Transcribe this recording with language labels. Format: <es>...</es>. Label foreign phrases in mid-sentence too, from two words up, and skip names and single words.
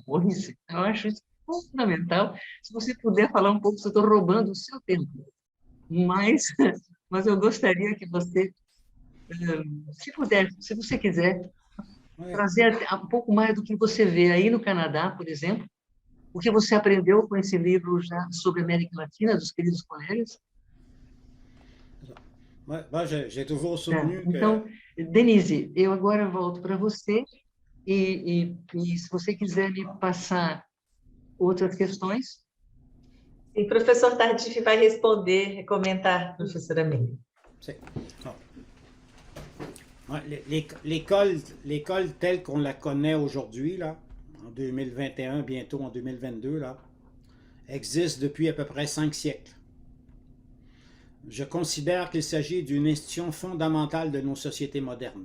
<pt>Eu acho isso fundamental. Se você puder falar um pouco, eu estou roubando o seu tempo, mas eu gostaria que você, se você quiser, trazer um pouco mais do que você vê aí no Canadá, por exemplo, o que você aprendeu com esse livro já sobre a América Latina, dos queridos colegas.</pt> <fr>J'ai toujours</fr> <pt>Tá.</pt> <fr>soutenu que...</fr> <pt>Então, Denise, eu agora volto para você e se você quiser me passar outras questões. E o professor Tardif vai responder, comentar, professora Menga.</pt> <fr>L'école telle qu'on la connaît aujourd'hui, là, en 2021, bientôt en 2022, là, existe depuis à peu près 5 siècles. Je considère qu'il s'agit d'une institution fondamentale de nos sociétés modernes.</fr>